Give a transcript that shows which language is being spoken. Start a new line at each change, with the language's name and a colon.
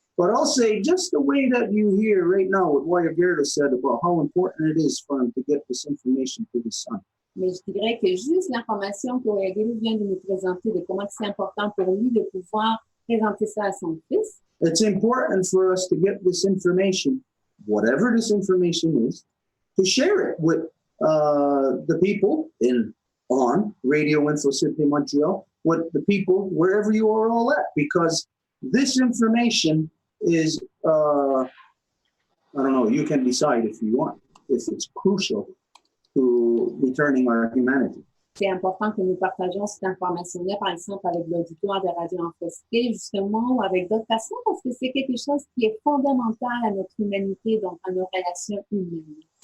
English: But I'll say just the way that you hear right now what Wyatt Gerda said about how important it is for him to get this information to his son.
French: Mais je dirais que juste l'information que Wyatt vient de nous présenter de comment c'est important pour lui de pouvoir présenter ça à son fils.
English: It's important for us to get this information, whatever this information is, to share it with the people on Radio Société Montréal, with the people wherever you are all at, because this information is, I don't know, you can decide if you want, if it's crucial to returning our humanity.
French: C'est important que nous partagions cette information-là, par exemple, avec l'auditoire de Radio Société, justement, ou avec d'autres personnes, parce que c'est quelque chose qui est fondamental à notre humanité, donc à nos relations humaines.